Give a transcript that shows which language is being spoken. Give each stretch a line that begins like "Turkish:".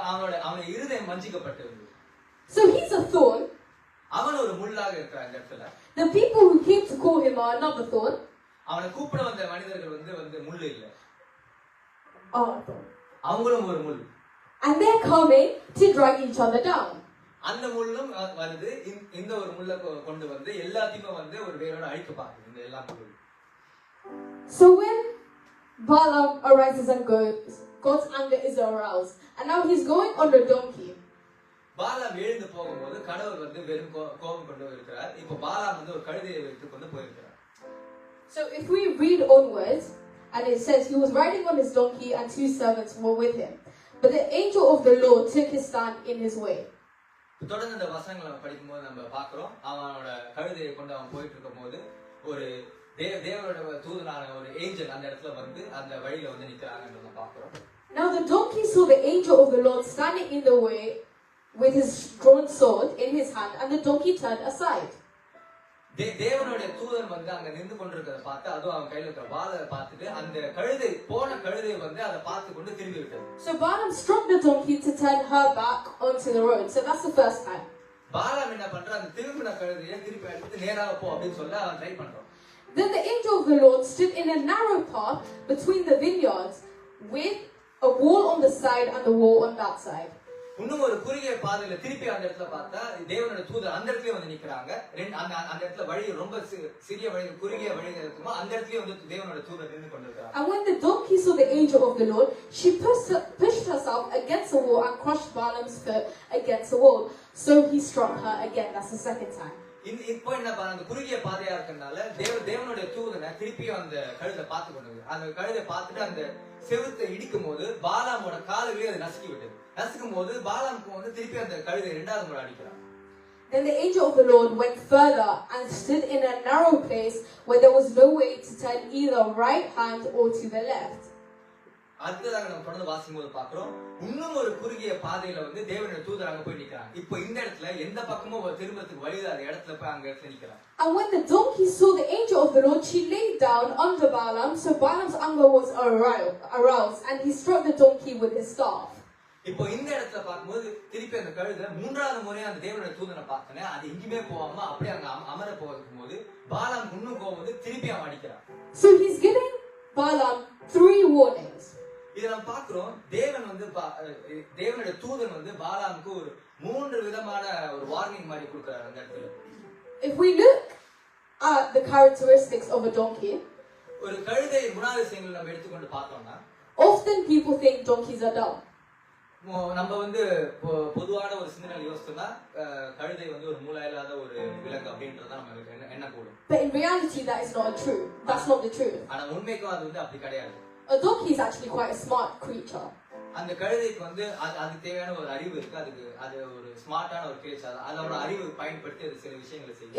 Tamil: அவனோட இருதயம் வஞ்சிக்கப்பட்டிருந்தது.
English: So he's a thorn.
Tamil: அவன் ஒரு முள்ளாக இருக்கிறான் இந்த இடத்துல.
English: The people who came to call him are another thorn.
Tamil: அவனை கூப்பிட வந்த மனிதர்கள் வந்து முள் இல்ல.
English: Thorn.
Tamil: அவங்களும் ஒரு முள்.
English: And they're coming to drag each other down.
Tamil: அந்த முள்ளும் வருது இந்த ஒரு முள்ள கொண்டு வந்து எல்லாத்தையுமே வந்து ஒரு வேரோட அழிக்க பாக்குது இந்த எல்லா முள்ளும்.
English: So when Balaam arises and goes, God's anger is aroused. And now he's going on the donkey.
Tamil: பாலாம் எழுந்து போகும்போது கடவுள் வந்து வெறும் கோபம் கொண்டு இருக்கிறார். இப்போ பாலாம் வந்து ஒரு கழுதையை வைத்து கொண்டு போயிருக்கிறார்.
English: So if we read onwards, and it says he was riding on his donkey and 2 servants were with him. But the angel of the Lord took his stand in his way.
Tamil: தொடர்ந்து இந்த வசனங்களை படிக்கும்போது நம்ம பார்க்கிறோம் அவனோட கழுதையை கொண்டு அவன் போயிட்டு இருக்கும்போது ஒரு தேவனோட தூதனான ஒரு ஏஞ்சல் அந்த இடத்துல வந்து அந்த வழியில வந்து நிக்கிறாங்கன்றத பார்க்கிறோம்.
English: Now the donkey saw the angel of the Lord standing in the way with his drawn sword in his hand, and the donkey turned aside.
Tamil: தேவனுடைய தூதன் வந்து அங்க நின்று கொண்டிருக்கிறத பார்த்து அதுவும் அவன் கையில இருக்கிற வாளை பார்த்துட்டு அந்த கழுதை போன கழுதை வந்து அதை பார்த்து கொண்டு திரும்பி விட்டது.
English: So Balaam struck the donkey to turn her back onto the road. So that's the first time.
Tamil: பாலாம் என்ன பண்றான் அந்த திரும்பின கழுதையை திருப்பி எடுத்து நேராக போ அப்படின்னு சொல்ல அவன் ட்ரை பண்றான்.
English: Then the angel of the Lord stood in a narrow path between the vineyards with a wall on the side and the wall on that side.
Tamil: இன்னும் ஒரு குறுகிய பாதையில திருப்பி அந்த இடத்துல பார்த்தா தேவனோட தூதர் அந்த இடத்துலயே வந்து நிக்கிறாங்க. அந்த இடத்துல வழி ரொம்ப சிறிய வழி குறுகிய வழி இருக்குமோ அந்த இடத்துலயே வந்து தேவனோட தூதர் நின்று கொண்டிருக்காங்க.
English: And when the donkey saw the angel of the Lord, she pushed herself against the wall and crushed Balaam's foot against the wall. So he struck her again. That's the second time.
Tamil: இப்போ என்ன அந்த குறுகிய பாதையா இருக்கறனால தேவனுடைய தூதனை திருப்பியும் அந்த கழுதை பார்த்து கொண்டது. அந்த கழுதை பார்த்துட்டு அந்த செவுத்தை இடிக்கும் போது பாலாமோட கால்களே அதை நசுக்கி விட்டது. நசுக்கும் போது பாலாமுக்கு வந்து திருப்பி அந்த கழுதை இரண்டாவது முறை அடிக்கிறான்.
English: Then the angel of the Lord went further and stood in a narrow place where there was no way to turn either right hand or to the left.
Tamil: அடுத்ததாக நம்ம தொடர்ந்து வாசிக்கும்போது பார்க்கிறோம் இன்னும் ஒரு குறுகிய பாதையில வந்து தேவனுடைய தூதர் அங்க போய் நிக்கிறான். இப்போ இந்த இடத்துல எந்த பக்கமும் திரும்பத்துக்கு வழி இல்லாத இடத்துல போய் அங்க இடத்துல நிக்கிறான்.
English: And when the donkey saw the angel of the Lord, she lay down under Balaam. So Balaam's anger was aroused, and he struck the donkey with his staff.
Tamil: இப்போ இந்த இடத்துல பார்க்கும்போது திருப்பி அந்த கழுதை மூன்றாவது முறையா அந்த தேவனுடைய தூதனை பார்த்தனே அது எங்கேயுமே போகாம அப்படியே அங்க அமர போகும்போது பாலாம் இன்னும் போகும்போது திருப்பி அவன் அடிக்கிறான்.
English: So he's giving Balaam 3 warnings.
Tamil: இத நம்ம பார்க்கிறோம் தேவன் வந்து தேவனுடைய தூதன் வந்து பாலாமுக்கு ஒரு 3 விதமான ஒரு வார்னிங் மாதிரி கொடுக்கிறார் அந்த இடத்துல.
English: If we look at the characteristics of a donkey,
Tamil: ஒரு கழுதை குணாதிசயங்களை நம்ம எடுத்துக்கொண்டு பார்த்தோம்னா
English: often people think donkeys are dumb.
Tamil: நம்ம வந்து பொதுவான ஒரு சிந்தனை யோசிச்சோம்னா கழுதை வந்து ஒரு மூளை இல்லாத ஒரு விலங்கு அப்படின்றத நம்ம என்ன கூடும்.
English: But in reality that is not true. That's not the truth.
Tamil: ஆனா உண்மைக்கும் அது வந்து அப்படி கிடையாது.
English: A donkey is actually quite a smart creature.
Tamil: அந்த கழுதைக்கு வந்து அதுக்கு தேவையான ஒரு அறிவு இருக்கு. அது ஒரு
English: ஸ்மார்ட்டான ஒரு கிரியேச்சர்.
Tamil: அதோட அறிவு பயன்படுத்தி அது சில விஷயங்களை செய்யும்.